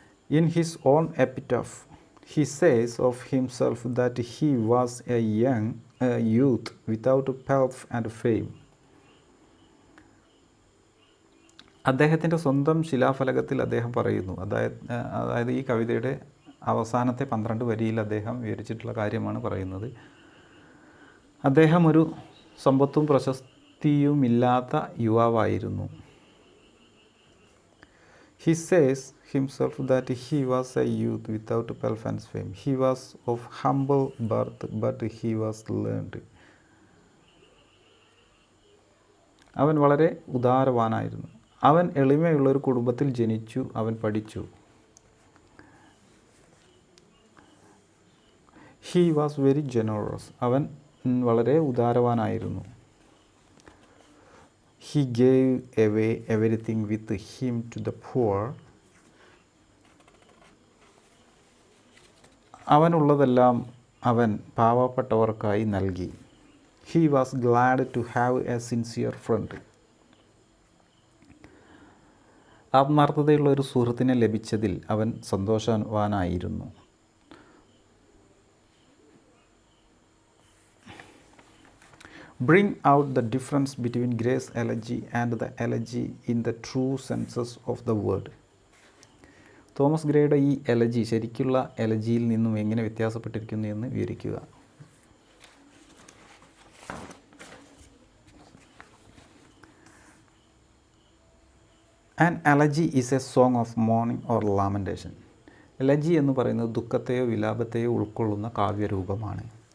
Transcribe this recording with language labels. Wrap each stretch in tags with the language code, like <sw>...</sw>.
<en>In his own epitaph, he says of himself that he was a youth without pelf and fame.</en> <ml>അദ്ദേഹത്തിൻ്റെ സ്വന്തം ശിലാഫലകത്തിൽ അദ്ദേഹം പറയുന്നു, അതായത് ഈ കവിതയുടെ അവസാനത്തെ 12 വരിയിൽ അദ്ദേഹം വിവരിച്ചിട്ടുള്ള കാര്യമാണ് പറയുന്നത്. അദ്ദേഹം ഒരു സമ്പത്തും പ്രശസ്തിയുമില്ലാത്ത യുവാവായിരുന്നു.</ml> <en>He says himself that he was a youth without pelf and fame. He was of humble birth, but he was learned.</en> <ml>അവൻ വളരെ ഉദാരവാനായിരുന്നു. അവൻ എളിമയുള്ളൊരു കുടുംബത്തിൽ ജനിച്ചു, അവൻ പഠിച്ചു.</ml> <en>He was very generous.</en> <ml>അവൻ വളരെ ഉദാരവാനായിരുന്നു.</ml> <en>He gave away everything with him to the poor.</en> <ml>അവനുള്ളതെല്ലാം അവൻ പാവപ്പെട്ടവർക്കായി നൽകി.</ml> <en>He was glad to have a sincere friend.</en> <ml>ആത്മാർത്ഥതയുള്ള ഒരു സുഹൃത്തിനെ ലഭിച്ചതിൽ അവൻ സന്തോഷവാനായിരുന്നു.</ml> <en>Bring out the difference between Gray's elegy and the elegy in the true senses of the word.</en> <ml>Thomas ഗ്രേയുടെ ഈ elegy ശരിക്കുള്ള എലജിയിൽ നിന്നും എങ്ങനെ വ്യത്യാസപ്പെട്ടിരിക്കുന്നു എന്ന് വിവരിക്കുക.</ml> <en>An elegy is a song of mourning or lamentation.</en> <ml>Elegy എന്ന് പറയുന്നത് ദുഃഖത്തെയോ വിലാപത്തെയോ ഉൾക്കൊള്ളുന്ന കാവ്യരൂപമാണ്.</ml>